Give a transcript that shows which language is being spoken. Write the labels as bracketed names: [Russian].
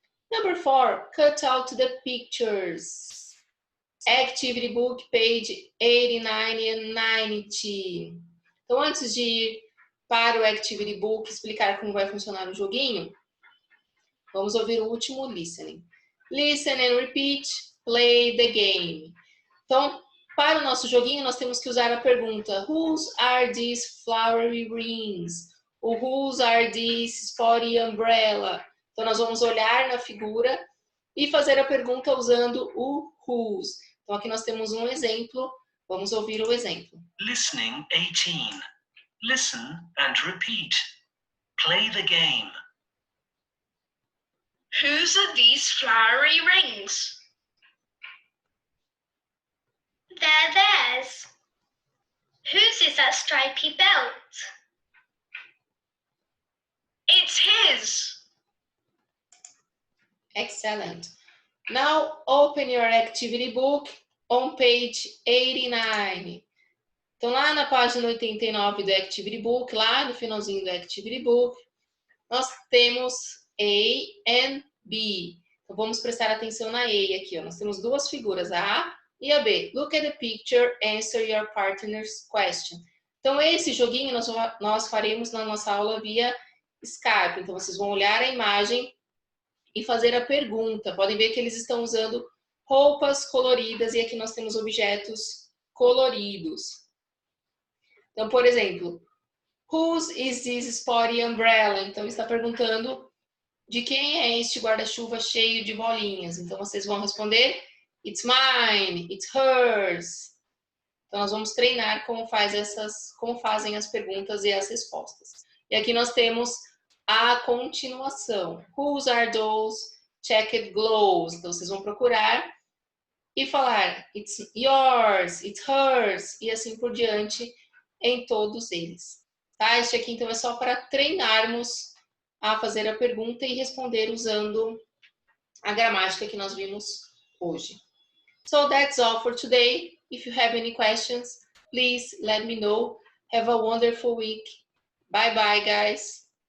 [English] Number 4, cut out the pictures. Activity book, page 89 and 90. [Portuguese] Então, antes de ir para o Activity book explicar como vai funcionar o joguinho, vamos ouvir o último listening. [English] Listen and repeat, play the game. [Portuguese] Então, para o nosso joguinho, nós temos que usar a pergunta [English] Whose are these flowery rings? [Portuguese] Ou [English] Whose are these spotty umbrella? [Portuguese] Então, nós vamos olhar na figura e fazer a pergunta usando o whose. Então, aqui nós temos um exemplo. Vamos ouvir o exemplo. [English] Listening 18. Listen and repeat. Play the game. Whose are these flowery rings? They're theirs. Whose is that stripy belt? It's his. Excellent. Now open your activity book on page 89. [Portuguese] Então, lá na página 89 do Activity Book, lá no finalzinho do Activity Book, nós temos [English] A and B. [Portuguese] Então, vamos prestar atenção na A aqui. Ó. Nós temos duas figuras, a A e a B. [English] Look at the picture, answer your partner's question. [Portuguese] Então, esse joguinho nós faremos na nossa aula via Skype. Então, vocês vão olhar a imagem e fazer a pergunta. Podem ver que eles estão usando roupas coloridas e aqui nós temos objetos coloridos. Então, por exemplo, [English] whose is this spotty umbrella? [Portuguese] Então, está perguntando de quem é este guarda-chuva cheio de bolinhas. Então, vocês vão responder, [English] it's mine, it's hers. [Portuguese] Então, nós vamos treinar como fazem as perguntas e as respostas. E aqui nós temos a continuação. [English] Whose are those checked gloves? [Portuguese] Então, vocês vão procurar e falar, [English] it's yours, it's hers, [Portuguese] e assim por diante, em todos eles. Tá? Este aqui, então, é só para treinarmos a fazer a pergunta e responder usando a gramática que nós vimos hoje. [English] So, that's all for today. If you have any questions, please let me know. Have a wonderful week. Bye, bye, guys.